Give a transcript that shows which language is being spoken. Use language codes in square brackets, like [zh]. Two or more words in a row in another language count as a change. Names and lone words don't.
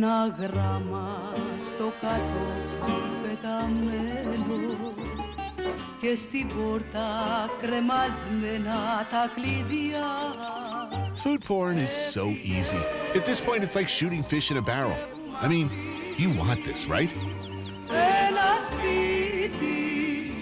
[el] γράμμα στο κάτω πεταμένο και στην πόρτα κρεμασμένα τα κλειδιά. [en] Food porn is so easy. At this point, it's like shooting fish in a barrel. I mean, you want this, right? [el] Ένα σπίτι.